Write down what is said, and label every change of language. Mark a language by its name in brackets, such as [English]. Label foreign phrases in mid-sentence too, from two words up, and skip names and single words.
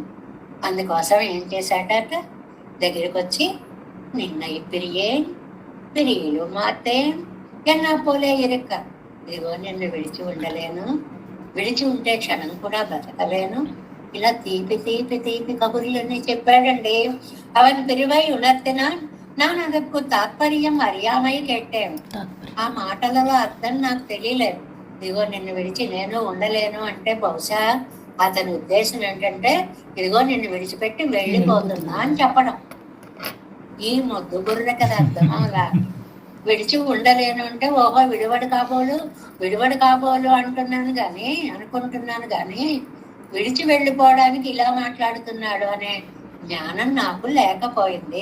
[Telugu] అందుకోసం ఏం చేశాడట, దగ్గరికి వచ్చి [Tamil] நின்ன பிரியலு மாதே என்னா போலே இருக்க, [Telugu] ఇదిగో నిన్ను విడిచి ఉండలేను, విడిచి ఉంటే క్షణం కూడా బ్రతకలేను, ఇలా తీపి తీపి తీపి కబుర్లన్నీ చెప్పాడండి. [Tamil] அவன் பிரிவை உணர்த்தினான் நான் அதற்கு తాత్పర్యం அறியாமை கேட்டேன். [Telugu] ఆ మాటలలో అర్థం నాకు తెలియలేదు. ఇదిగో నిన్ను విడిచి నేను ఉండలేను అంటే బహుశా అతని ఉద్దేశం ఏంటంటే ఇదిగో నిన్ను విడిచిపెట్టి వెళ్ళిపోతున్నా అని చెప్పడం. ఈ మొద్దు బుర్ర కదా అర్థం. అలా విడిచి ఉండలేను అంటే ఓహో విడివడు కాబోలు అనుకుంటున్నాను కానీ విడిచి వెళ్ళిపోవడానికి ఇలా మాట్లాడుతున్నాడు అనే జ్ఞానం నాకు లేకపోయింది.